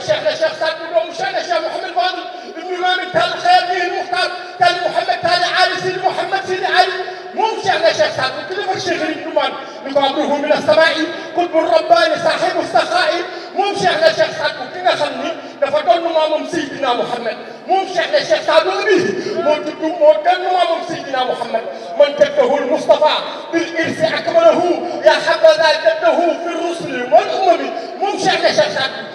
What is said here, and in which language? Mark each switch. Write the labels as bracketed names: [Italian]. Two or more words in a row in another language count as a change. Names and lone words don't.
[Wolof] Cheikh na Cheikh Saad Bou doomu Cheikh na Cheikh Mouhamed Fadel, ibnu Maami Tall Xeer, Sidi Muxtaar, Tall Mouhamed, Tall Ali, Sidi Mouhamed, Sidi Ali. Moom Cheikh na Cheikh Saad Bou, ki defar Cheikh Sëriñ Tuubaa, ni ko [Arabic] أمره من السماء، قطب رباني، صاحب السخاء. [Wolof] Moom Cheikh na Cheikh Saad Bou, ki nga xam ni dafa doon maamam Seydina Muhammad. Moom Cheikh na Cheikh Saad Bou bi moo tudd, moo doon maamam Seydina Muhammad. [Arabic] من جده المصطفى بالإرث أكمله، يا حبذا جده في الرسل والأمم. [Wolof] Moom Cheikh na Cheikh Saad